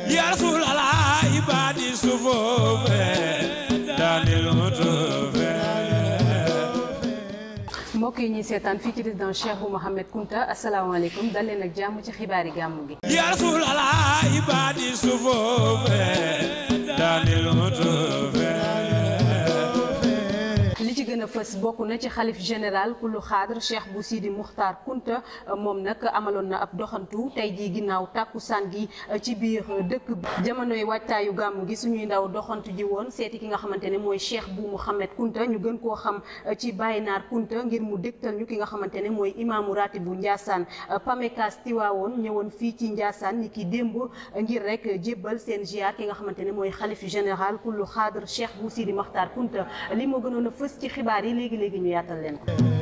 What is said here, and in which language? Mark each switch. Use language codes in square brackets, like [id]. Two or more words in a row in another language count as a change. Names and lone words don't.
[ar] يا رسول الله عبادي صفوف داني المطوف [wo] mbokk yi ñuy seetaan fii ci résidence Cheikh Bou Mouhamed Kounta asalaamaaleykum dal leen ak jàmm ci xibaari gàmmu gi. [ar] يا رسول الله عبادي صفوف داني المطوف [wo] li ci gën a fës bokk na ci xalif général kullu xaadr Cheikh Bou Sidi Muxtaar Kounta moom nag amaloon na ab doxantu tey jii ginnaaw tàkkusaan gi ci biir dëkk bi jamonoy waajtaayu gàmmu gi suñuy ndaw doxantu ji woon seeti ki nga xamante ne mooy Cheikh Bou Mouhamed Kounta ñu gën koo xam ci Baye Naar Kounta ngir mu dégtal ñu ki nga xamante ne mooy imaamu ratib bu Ndiassane Pamekas Tiwaawoon ñëwoon fii ci Ndiassane ni ki démb ngir rek jébbal seen ziar ki nga xamante ne mooy xalif général kullu xaadr Cheikh Bou Sidi Muxtaar Kounta li moo gënoon a fës ci xibaar yi léegi ñu yaatal leen ko.